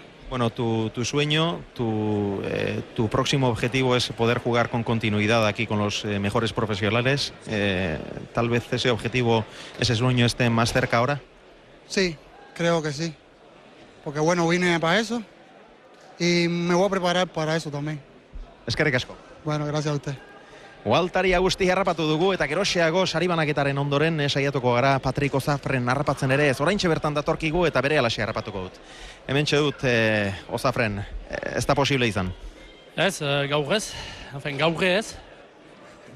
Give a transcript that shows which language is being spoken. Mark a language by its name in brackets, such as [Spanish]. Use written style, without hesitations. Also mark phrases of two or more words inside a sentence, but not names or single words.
[Spanish] Bueno, tu sueño, tu próximo objetivo es poder jugar con continuidad aquí con los mejores profesionales. Tal vez ese objetivo, ese sueño esté más cerca ahora. Sí, creo que sí. Porque bueno, vine para eso y me voy a preparar para eso también. [Basque] Eskerrik asko. [Spanish] Bueno, gracias a usted. [Basque] Waltari Agustí harrapatu dugu eta geroxeago saribanaketaren ondoren saiatuko gara Patrik Ozafren harrapatzen ere ez. Oraintxe bertan datorkigu eta bere alaxe harrapatuko dut. Hementxe dut Ozafren, ez da posible izan. Ez, gaur ez. Gaur ez.